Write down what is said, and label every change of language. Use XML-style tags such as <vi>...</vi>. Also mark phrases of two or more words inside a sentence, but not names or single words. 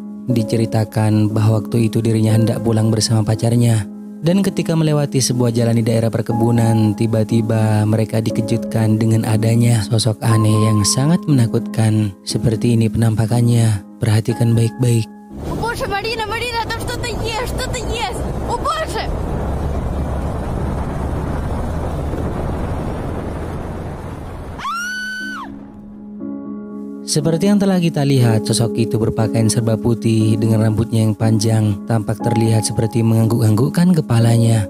<id>Diceritakan bahwa waktu itu dirinya hendak pulang bersama pacarnya. Dan ketika melewati sebuah jalan di daerah perkebunan, tiba-tiba mereka dikejutkan dengan adanya sosok aneh yang sangat menakutkan. Seperti ini penampakannya, perhatikan baik-baik.</id> <ru>О боже, Марина, Марина, там что-то есть! О боже!</ru> <id>Seperti yang telah kita lihat, sosok itu berpakaian serba putih dengan rambutnya yang panjang, tampak terlihat seperti mengangguk-anggukkan kepalanya.</id>